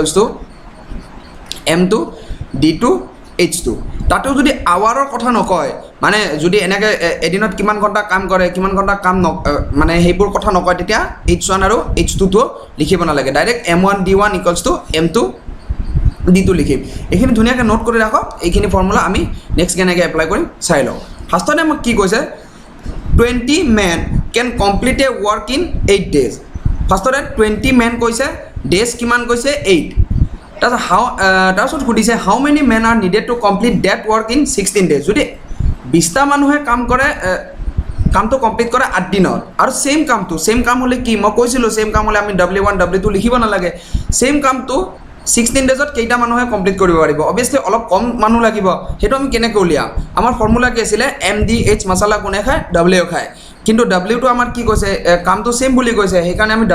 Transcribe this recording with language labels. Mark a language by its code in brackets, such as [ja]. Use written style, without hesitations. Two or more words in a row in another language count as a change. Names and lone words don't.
[as] M2 D2 H2 তাতো যদি আৱাৰৰ কথা নকয় মানে যদি এনেকৈ এদিনত কিমান ঘণ্টা কাম কৰে কিমান ঘণ্টা কাম মানে হেবোৰ কথা নকয় তেতিয়া H1 আৰু H2 টো লিখিব নালাগে ডাইৰেক্ট M1 D1 M2 D2 লিখিম এইখিনি ধুনিয়াকৈ নোট কৰি ৰাখক এইখিনি ফৰ্মুলা আমি নেক্সট কেনেকৈ এপ্লাই কৰিম চাই লওঁ ফাৰ্ষ্টতে আমাক কি কৈছে [en] 20 men can complete a work in 8 days [as] ফাৰ্ষ্টতে 20 men কৈছে ডেজ কিমান কৈছে 8 তাৰপিছত সুধিছে [en] how many men are needed to complete that work in 16 days [as] যদি 20টা মানুহে কাম কৰে কামটো কমপ্লিট কৰে 8 দিনত আৰু সেম কাম হলে কি মই কৈছিলো সেম কাম হলে আমি W1 W2 লিখিব নালাগে সেম কামটো 16 ডেজত কেইটা মানুহে কমপ্লিট কৰিব পাৰিব অবভিয়াসলি অলপ কম মানুহ লাগিব হেতু আমি কেনেকৈ উলিয়াম আমাৰ ফৰ্মুলা কি আছিল MDH মছলা কোনে খায় W খায় কিন্তু W2 আমাৰ কি কৈছে কামটো সেম বুলি কৈছে সেইকাৰণে আমি